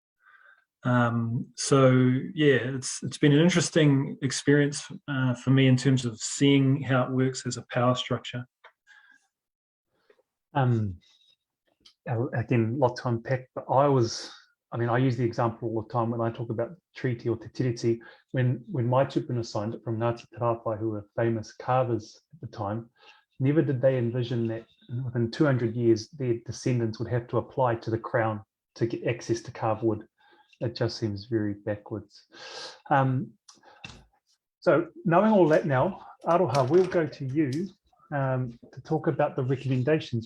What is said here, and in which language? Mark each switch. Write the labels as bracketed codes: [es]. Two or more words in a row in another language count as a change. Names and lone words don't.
[en] So yeah, it's been an interesting experience for me in terms of seeing how it works as a power structure. Again, a lot to unpack, but I use the example all the time when I talk about treaty or [mi] te tiriti. [en] When my tupuna signed it from Ngāti Tarāwhai, who were famous carvers at the time, never did they envision that within 200 years, their descendants would have to apply to the Crown to get access to carved wood. It just seems very backwards. So knowing all that now, Aroha, we'll go to you to talk about the recommendations.